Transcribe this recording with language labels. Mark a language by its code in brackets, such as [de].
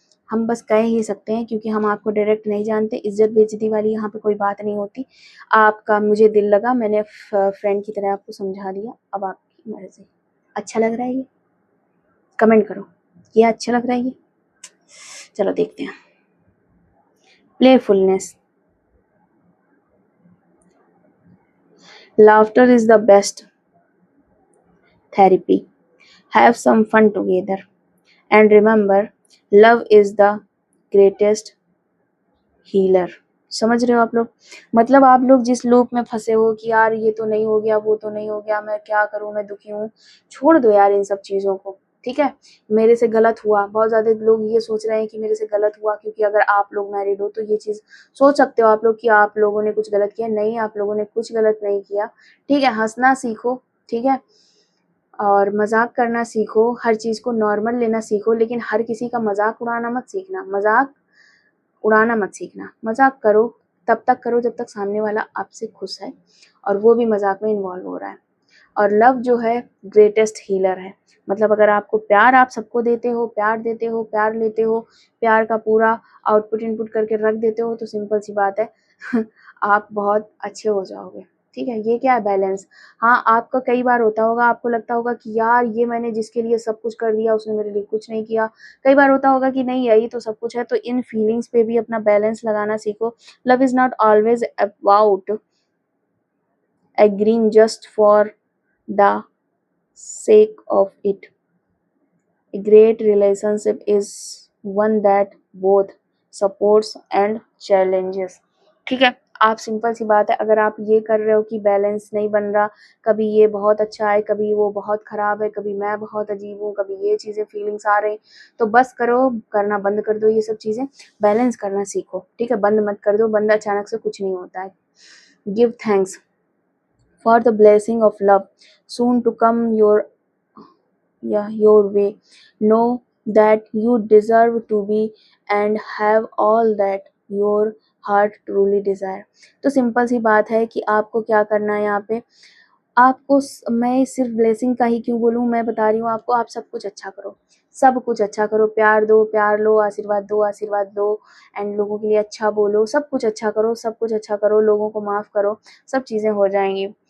[hi] हम बस कह ही सकते हैं, क्योंकि हम आपको डायरेक्ट नहीं जानते। इज्जत बेइज्जती वाली यहाँ पे कोई बात नहीं होती। आपका मुझे दिल लगा, मैंने फ्रेंड की तरह आपको समझा दिया, अब आपकी मर्जी। अच्छा लग रहा है ये? कमेंट करो, ये अच्छा लग रहा है ये? चलो देखते हैं। [en] Playfulness, laughter is the best therapy. Have some fun together, and remember, love is the greatest healer. [hi] समझ रहे हो आप लोग? मतलब आप लोग जिस लूप में फंसे हो कि यार ये तो नहीं हो गया, वो तो नहीं हो गया, मैं क्या करूं, मैं दुखी हूँ, छोड़ दो यार इन सब चीजों को, ठीक है। मेरे से गलत हुआ, बहुत ज्यादा लोग ये सोच रहे हैं कि मेरे से गलत हुआ, क्योंकि अगर आप लोग मैरिड हो तो ये चीज सोच सकते हो आप लोग कि आप लोगों ने कुछ गलत किया। नहीं, आप लोगों ने कुछ गलत नहीं किया, ठीक है। हंसना सीखो, ठीक है, और मजाक करना सीखो, हर चीज को नॉर्मल लेना सीखो, लेकिन हर किसी का मजाक उड़ाना मत सीखना। मजाक उड़ाना मत सीखना। मजाक करो, तब तक करो जब तक सामने वाला आपसे खुश है और वो भी मजाक में इन्वॉल्व हो रहा है। और लव जो है ग्रेटेस्ट हीलर है। मतलब अगर आपको प्यार, आप सबको देते हो, प्यार देते हो, प्यार लेते हो, प्यार का पूरा आउटपुट इनपुट करके रख देते हो, तो सिंपल सी बात है आप बहुत अच्छे हो जाओगे, ठीक है। ये क्या है? बैलेंस। हाँ, आपका कई बार होता होगा, आपको लगता होगा कि यार ये मैंने जिसके लिए सब कुछ कर दिया, उसने मेरे लिए कुछ नहीं किया। कई बार होता होगा कि नहीं, यही तो सब कुछ है। तो इन फीलिंग्स पे भी अपना बैलेंस लगाना सीखो। [en] Love is not always about agreeing just for the sake of it. A great relationship is one that both supports and challenges. [hi] ठीक है। आप सिंपल सी बात है, अगर आप ये कर रहे हो कि बैलेंस नहीं बन रहा, कभी ये बहुत अच्छा है, कभी वो बहुत खराब है, कभी मैं बहुत अजीब हूँ, कभी ये चीजें फीलिंग्स आ रही, तो बस करो, करना बंद कर दो ये सब चीजें। बैलेंस करना सीखो, ठीक है। बंद मत कर दो, बंद अचानक से कुछ नहीं होता है। [en] Give thanks for the blessing of love soon to come your way. Know that you deserve to be and have all that your heart truly desire. [hi] तो सिंपल सी बात है कि आपको क्या करना है यहाँ पे। आपको मैं सिर्फ ब्लेसिंग का ही क्यों बोलूँ, मैं बता रही हूँ आपको, आप सब कुछ अच्छा करो, सब कुछ अच्छा करो। प्यार दो, प्यार लो, आशीर्वाद दो, आशीर्वाद दो, एंड लोगों के लिए अच्छा बोलो, सब कुछ अच्छा करो, सब कुछ अच्छा करो, लोगों को माफ करो, सब चीजें हो जाएंगी।